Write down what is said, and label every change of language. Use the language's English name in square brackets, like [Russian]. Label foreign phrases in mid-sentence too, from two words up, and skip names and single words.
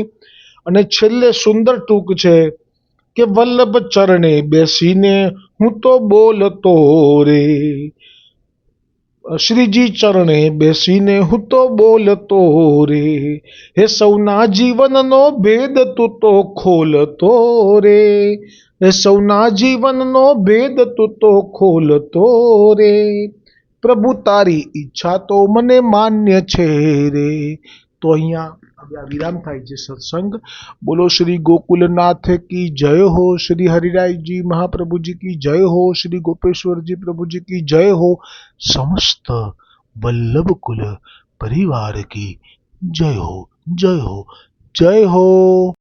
[Gujarati] અને છેલ્લે સુંદર ટૂંક છે કે વલ્લભ ચરણે બેસીને હું તો બોલતો રે, શ્રીજી ચરણે બેસીને હું તો બોલતો રે, હે સૌના જીવનનો ભેદ તું તો ખોલતો રે, હે સૌના જીવનનો ભેદ તું તો ખોલતો રે, પ્રભુ તારી ઈચ્છા તો મને માન્ય છે રે. તો અહીંયા વિરામ થાય છે સત્સંગ. [Hindi] बोलो श्री गोकुलनाथ की जय हो, श्री हरिरायजी महाप्रभुजी की जय हो, શ્રી ગોपेश्वरजी प्रभुजी की जय हो, समस्त वल्लभ कुल परिवार की जय हो, जय हो, जय हो.